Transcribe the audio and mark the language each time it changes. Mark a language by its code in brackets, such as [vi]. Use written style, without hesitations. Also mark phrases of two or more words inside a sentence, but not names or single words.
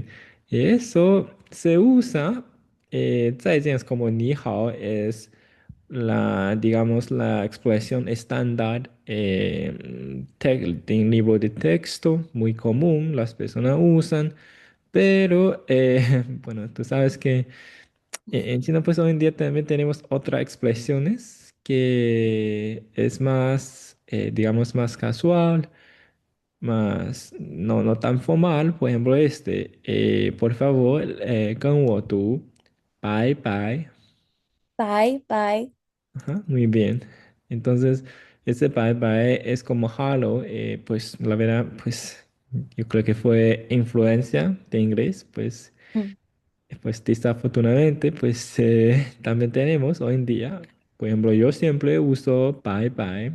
[es] Y eso se usa, 再见 es como ni hao, es digamos, la expresión estándar en libro de texto, muy común, las personas usan, pero, bueno, tú sabes que en China, pues hoy en día también tenemos otras expresiones que es más, digamos, más casual, más, no tan formal. Por ejemplo, por favor, [zh] 跟我读 [en] bye bye. [zh] 拜拜。 [es] Ajá, muy bien. Entonces, ese [en] bye bye [es] es como hello, pues la verdad, pues yo creo que fue influencia de inglés, pues, 嗯， pues desafortunadamente, pues también tenemos hoy en día, por ejemplo, yo siempre uso [en] bye bye.